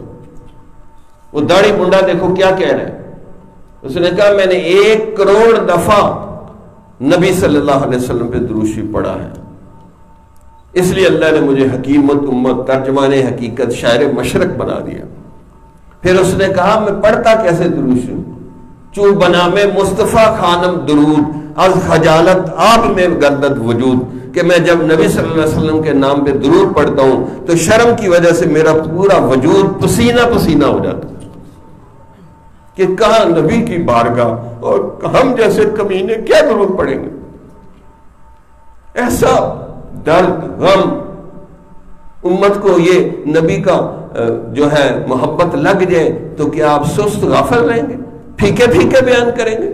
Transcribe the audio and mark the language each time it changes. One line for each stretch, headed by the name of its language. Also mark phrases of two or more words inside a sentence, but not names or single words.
Urdu: وہ داڑھی منڈا دیکھو کیا کہہ رہا ہے. اس نے کہا میں نے 1 کروڑ دفعہ نبی
Arabic: صلی اللہ علیہ وسلم
Urdu: پہ دروشی پڑھا ہے، اس لیے اللہ نے مجھے حکیمت امت ترجمان حقیقت شاعر مشرق بنا دیا. پھر اس نے کہا میں پڑھتا کیسے دروشی ہوں،
Persian: چوں بنا میں مصطفیٰ خانم درود از خجالت آپ میں گردد وجود،
Urdu: کہ میں جب نبی
Arabic: صلی اللہ علیہ وسلم
Urdu: کے نام پہ درود پڑھتا ہوں تو شرم کی وجہ سے میرا پورا وجود پسینہ پسینہ ہو جاتا کہ کہاں نبی کی بارگاہ اور ہم جیسے کمینے کیا درود پڑھیں گے. ایسا درد غم امت کو یہ نبی کا جو ہے محبت لگ جائے تو کیا آپ سست غافل رہیں گے، پھیکے پھیکے بیان کریں گے.